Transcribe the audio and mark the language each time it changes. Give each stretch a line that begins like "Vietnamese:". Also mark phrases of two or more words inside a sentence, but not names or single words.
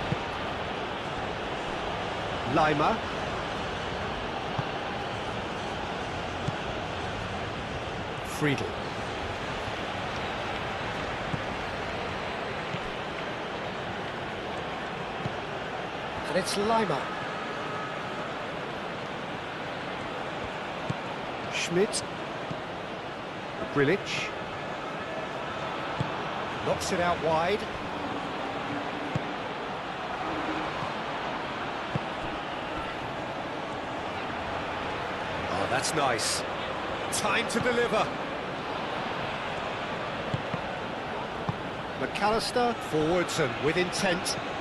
English: Lima. Friedel. And it's Lima. Schmidt. Grilic. Knocks it out wide. Oh, that's nice. Time to deliver. McAllister forwards and with intent.